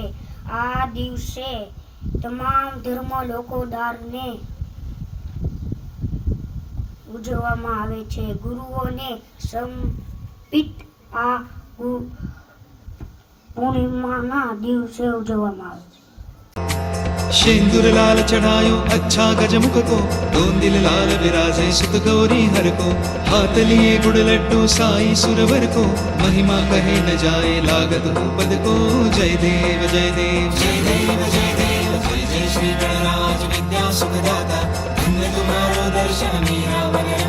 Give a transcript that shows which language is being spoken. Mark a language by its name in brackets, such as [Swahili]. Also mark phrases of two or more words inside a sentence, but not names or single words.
[Gujarati] આ દિવસે તમામ ધર્મ લોકો દ્વારને ઉજવવામાં આવે છે. ગુરુઓને સમર્પિત આ પૂર્ણિમાના દિવસે ઉજવવામાં આવે છે. [Hindi] सिंदूर लाल चढ़ायो अच्छा गजमुख को, दोन दिल लाल विराजे सुत गौरी हर को, हाथ लिए गुड़ लड्डू साई सुरवर को, महिमा कहे न जाए लागत हो पद को. जय देव जय देव जय देव जय देव जय जय श्री गणराज विद्या सुखदाता, धन्य तुम्हारो दर्शन मीरा मन रमता.